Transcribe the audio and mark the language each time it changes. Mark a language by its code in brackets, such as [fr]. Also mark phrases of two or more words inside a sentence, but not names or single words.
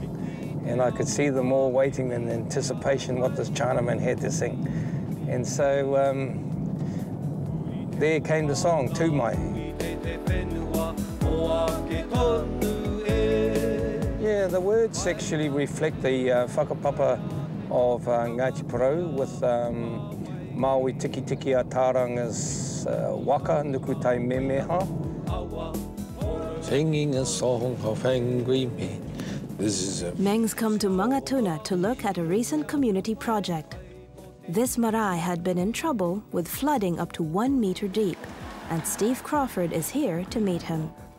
[en] And I could see them all waiting in anticipation what this Chinaman had to sing. And so there came the song, To Mai. Yeah, the words actually reflect the whakapapa of Ngāti Porou with Maui Tiki Tiki a Tāranga's waka, [mi] nuku tai memeha. [en] Singing a song of angry men. This is Meng's come to Mangatuna to look at a recent community project. This marae had been in trouble with flooding up to 1 meter deep, and Steve Crawford is here to meet him.